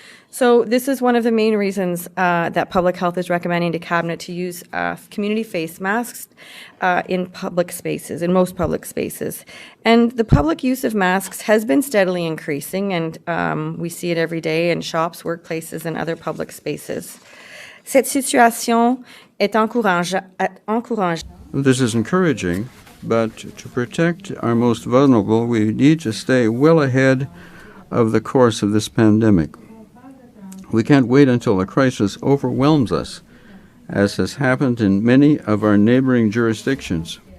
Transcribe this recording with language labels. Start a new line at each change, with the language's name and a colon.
English: So this is one of the main reasons that Public Health is recommending to Cabinet to use community face masks in public spaces, in most public spaces. And the public use of masks has been steadily increasing, and we see it every day in shops, workplaces, and other public spaces.
French: Cette situation est encourageante.
English: This is encouraging, but to protect our most vulnerable, we need to stay well ahead of the course of this pandemic. We can't wait until the crisis overwhelms us, as has happened in many of our neighboring jurisdictions.